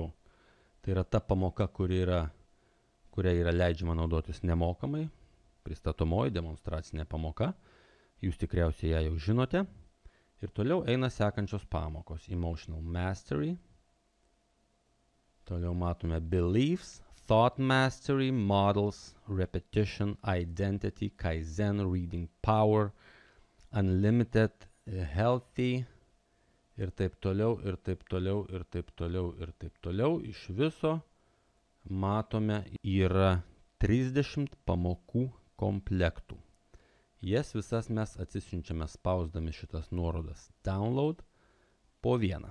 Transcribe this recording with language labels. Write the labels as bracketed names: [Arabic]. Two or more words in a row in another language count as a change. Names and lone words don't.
[Lithuanian] Tai yra ta pamoka, kuria yra leidžiama naudotis nemokamai. Pristatomoji demonstracinė pamoka. Jūs tikriausiai ją jau žinote. Ir toliau eina sekančios pamokos. Emotional Mastery. Toliau matome Beliefs, Thought Mastery, Models, Repetition, Identity, Kaizen, Reading Power, Unlimited, Healthy ir taip toliau, ir taip toliau, ir taip toliau, ir taip toliau. Iš viso matome yra 30 pamokų komplektų. Jas visas mes atsisiunčiame spausdami šitas nuorodas download po vieną.